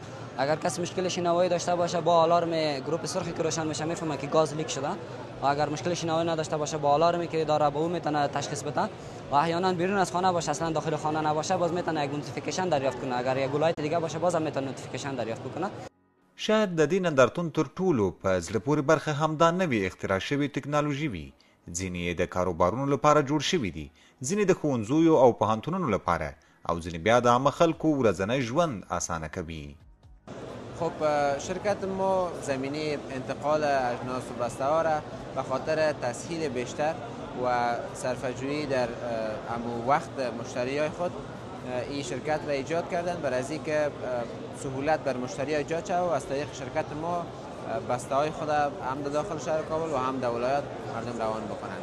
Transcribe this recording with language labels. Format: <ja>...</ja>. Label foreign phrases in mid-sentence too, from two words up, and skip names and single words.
<fa>اگر کسی مشکل شنوایی داشته باشه با آلارم گروپ سرخی که روشن میشه میفهمه که گاز لیک شده، و اگر مشکل شنوایی نداشته باشه با آلارمی که داره با او میتونه تشخیص بده. و احیانا بیرون از خانه باشه، اصلا داخل خانه نباشه، باز میتونه یک نوتیفیکیشن دریافت کنه. اگر یک ولایت دیگه باشه باز هم میتونه نوتیفیکیشن دریافت کنه.</fa> <ps>شاید د دې نندارتون تر ټولو په زړه پورې برخه همدا نوې اختراع شوې ټکنالوژي وي. ځینې یې د کاروبارونو لپاره جوړ شوي دي، ځینې د ښوونځیو او پوهنتونونو لپاره، او ځینې بیا د عامه خلکو ورځنی ژوند اسانه کوي.</ps> <fa>خب شرکت ما زمینه انتقال اجناس و بسته ها را به خاطر تسهیل بیشتر و صرفه‌جویی در وقت مشتریای خود این شرکت را ایجاد کردن برای از اینکه سهولت بر مشتری ایجاد شود و از طریق شرکت ما بسته های خود هم در داخل شهر کابل و هم در ولایت مردم روان بکنند.</fa>